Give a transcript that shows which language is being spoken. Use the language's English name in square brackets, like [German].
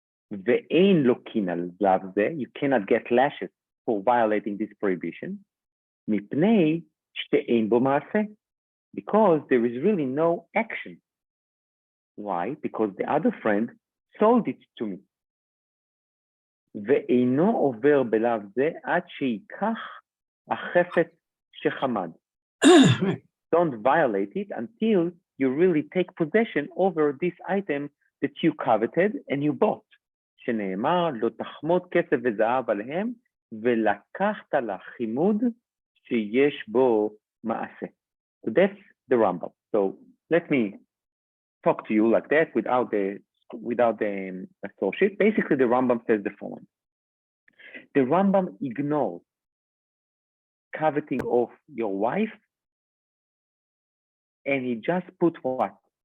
[Hebrew] ואין לוקין עליו זה, [English] you cannot get lashes for violating this prohibition, [Hebrew] מפני שאין בו מעשה, [English] because there is really no action. Why? Because the other friend sold it to me. [Hebrew] ואינו עובר בלאו זה עד שיקח החפץ שחמד. [English] Don't violate it until you really take possession over this item that you coveted and you bought. [Hebrew] שנאמר, לא תחמוד כסף וזהב עליהם, ולקחת לחימוד שיש בו מעשה. [English] So that's the Rambam. So let me talk to you like that without the associate. Basically, the Rambam says the following. The Rambam ignores coveting of your wife, and he just put what?